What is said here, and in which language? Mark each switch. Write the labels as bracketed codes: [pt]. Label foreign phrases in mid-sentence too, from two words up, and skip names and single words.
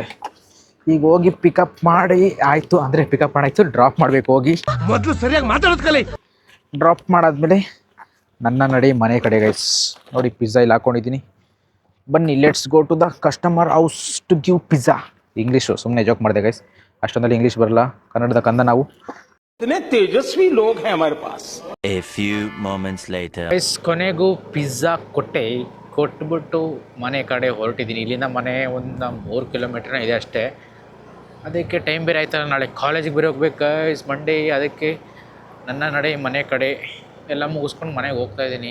[kn] ಈಗ ಹೋಗಿ ಪಿಕಪ್ ಮಾಡಿ ಆಯಿತು, ಅಂದರೆ ಪಿಕಪ್ ಮಾಡಾಯಿತು, ಡ್ರಾಪ್ ಮಾಡಬೇಕು. ಹೋಗಿ ಮೊದಲು ಸರಿಯಾಗಿ ಮಾತಾಡೋದು ಕಲಿ. ಡ್ರಾಪ್ ಮಾಡಾದ್ಮೇಲೆ ನನ್ನ ನಡೆ ಮನೆ ಕಡೆ ಗೈಸ್. ನೋಡಿ ಪಿಜ್ಜಾ ಇಲ್ಲಿ ಹಾಕ್ಕೊಂಡಿದ್ದೀನಿ. [en] ಬನ್ನಿ let's go to the customer house to give pizza. [kn] ಇಂಗ್ಲೀಷು ಸುಮ್ಮನೆ ಜೋಕ್ ಮಾಡಿದೆ ಗೈಸ್, ಅಷ್ಟೊಂದಲ್ಲಿ ಇಂಗ್ಲೀಷ್ ಬರಲ್ಲ, ಕನ್ನಡದ ಕಂದ ನಾವು. [hi] इतने तेजस्वी लोग हैं हमारे पास. [en] A few moments later. [kn] ಗೈಸ್ ಕೊನೆಗೂ ಪಿಜ್ಜಾ ಕೊಟ್ಬಿಟ್ಟು ಮನೆ ಕಡೆ ಹೊರಟಿದ್ದೀನಿ. ಇಲ್ಲಿಂದ ಮನೆ ಒಂದು 3 ಕಿಲೋಮೀಟ್ರ್ನ ಇದೆ ಅಷ್ಟೇ. ಅದಕ್ಕೆ ಟೈಮ್ ಬೇರೆ ಆಯ್ತಲ್ಲ, ನಾಳೆ ಕಾಲೇಜಿಗೆ ಬೇರೆ ಹೋಗ್ಬೇಕು ಗೈಸ್, ಮಂಡೇ. ಅದಕ್ಕೆ ನನ್ನ ನಡೆ ಮನೆ ಕಡೆ ಎಲ್ಲ ಮುಗಿಸ್ಕೊಂಡು ಮನೆಗೆ ಹೋಗ್ತಾಯಿದ್ದೀನಿ.